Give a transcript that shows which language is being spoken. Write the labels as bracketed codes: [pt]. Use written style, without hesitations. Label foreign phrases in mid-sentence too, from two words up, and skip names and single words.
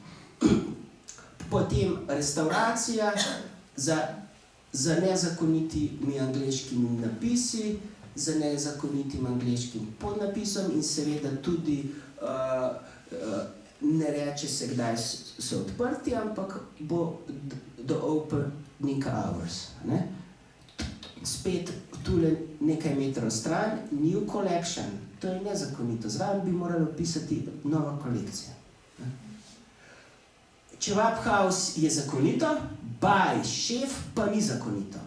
[sl] Potem restauracija za nezakonitimi angleškimi napisi, za nezakonitim angleškim podnapisom in seveda tudi ne reče se, kdaj so odprti, ampak bo [en] the opening hours. [sl] Ne? Spet tule nekaj metrov stran, [en] new collection, [sl] to je nezakonito. Zraven bi moralo pisati nova kolekcija. Kebab house je zakonito, by šef pa ni zakonito.